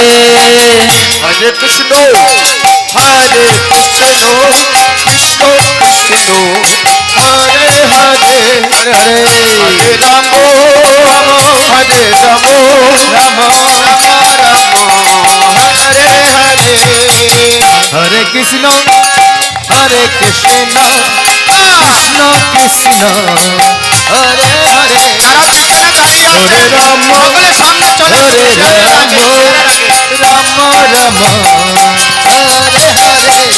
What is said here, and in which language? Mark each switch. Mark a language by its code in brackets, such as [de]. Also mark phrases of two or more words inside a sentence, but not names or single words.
[sa] হরে কৃষ্ণ হরে কৃষ্ণ কৃষ্ণ কৃষ্ণ হরে হরে হরে হরে হরে রাম হরে রাম রাম রাম হরে হরে হরে কৃষ্ণ হরে কৃষ্ণ কৃষ্ণ কৃষ্ণ হরে হরে হরে রাম [bn] সকলে সামনে চলে [sa] হরে [bn] ছেলেরা [sa] রাম [bn] আগে, ছেলেরা আগে। [sa] রাম রাম হরে হরে